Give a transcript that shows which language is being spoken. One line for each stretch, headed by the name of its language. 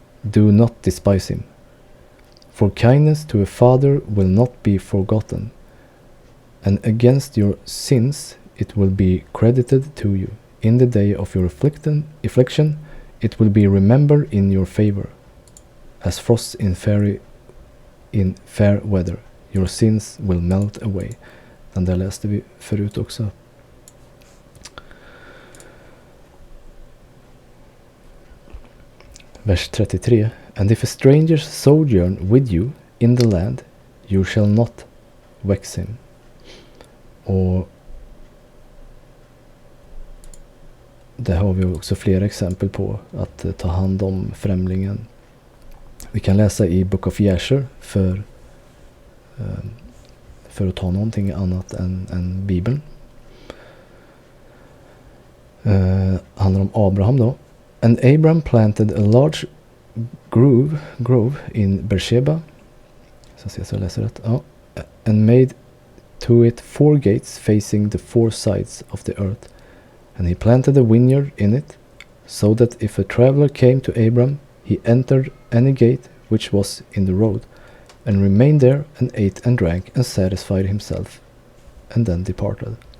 English: Do not despise him. For kindness to a father will not be forgotten, and against your sins it will be credited to you. In the day of your affliction it will be remembered in your favor. As frost in fair weather, your sins will melt away.
Swedish: Den där läste vi förut också. Vers 33.
English: And if a stranger sojourn with you in the land, you shall not vex him.
Swedish: Och det har vi också flera exempel på, att ta hand om främlingen. Vi kan läsa i Book of Jasher för att ta någonting annat än Bibeln. Handlar om Abraham då.
English: And Abraham planted a large grove in Beersheba.
Swedish: Så jag läser rätt. Ja.
English: And made to it 4 gates facing the 4 sides of the earth. And he planted a vineyard in it, so that if a traveler came to Abraham, he entered any gate which was in the road, and remained there, and ate and drank, and satisfied himself, and then departed.